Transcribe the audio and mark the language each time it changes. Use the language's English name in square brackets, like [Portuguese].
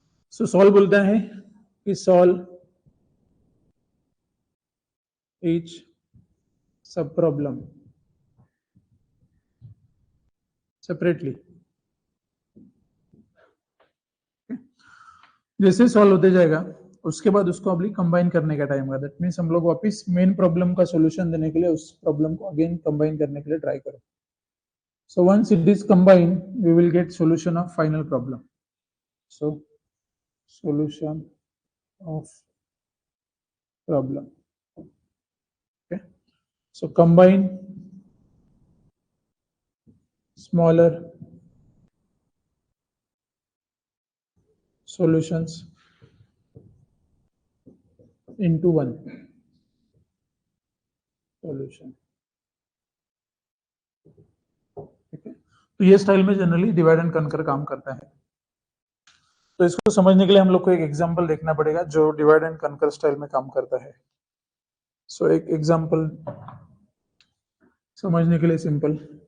[Hindi] सो solve बोलता है कि सॉल्व each सब प्रॉब्लम सेपरेटली. जैसे सॉल्व होते जाएगा उसके बाद उसको अभी कंबाइन करने का टाइम होगा. दैट मीन्स हम लोग वापस मेन प्रॉब्लम का सॉल्यूशन देने के लिए उस प्रॉब्लम को अगेन कंबाइन करने के लिए ट्राई करो. [English] So once it is combined, we will get solution of final problem. So solution of problem. Okay. So combine smaller solutions into one solution. [Hindi] ठीक है. तो ये स्टाइल में जनरली डिवाइड एंड कनकर काम करता है. तो इसको समझने के लिए हम लोग को एक एग्जांपल देखना पड़ेगा जो डिवाइड एंड कनकर स्टाइल में काम करता है. सो एक एग्जांपल समझने के लिए सिंपल.